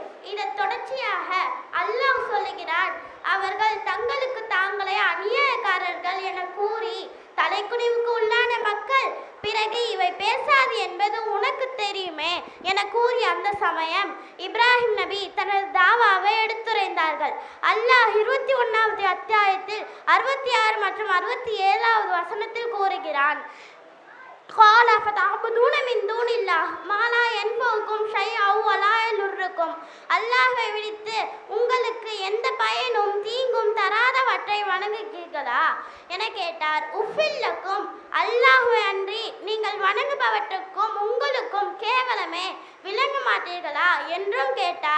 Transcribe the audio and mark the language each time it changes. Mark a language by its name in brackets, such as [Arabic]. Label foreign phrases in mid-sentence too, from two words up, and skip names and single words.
[Tamil] இதன் தொடர்ச்சியாக அல்லாஹ் சொல்லுகிறான், அவர்கள் தங்களுக்கு தாங்களே அநியாயக்காரர்கள் என கூறி தலைக்குனிவுக்கு உள்ளான மக்கள் பிறகு இவை பேசாது என்பது உனக்கு தெரியுமே என கூறிய அந்த சமயம் இப்ராஹிம் நபி தனது தாவாவை எடுத்துரைந்தார்கள். அல்லாஹ் 21வது அத்தியாயத்தில் 66 மற்றும் 67வது வசனத்தில் கூறுகிறான், [Arabic] قال فتعبدون من دون الله ما لا ينفعكم شيئا ولا يضركم, [Tamil] அல்லாஹ்வை விடுத்து உங்களுக்கு எந்த பயனும் தீங்கும் தராதவற்றை வணங்குகிறீர்களா என கேட்டார். உஃபில்லக்கும், அல்லாஹ்வை அன்றி நீங்கள் வணங்குபவற்றுக்கும் உங்களுக்கும் கேவலமே, விளங்க மாட்டீர்களா என்றும் கேட்டார்.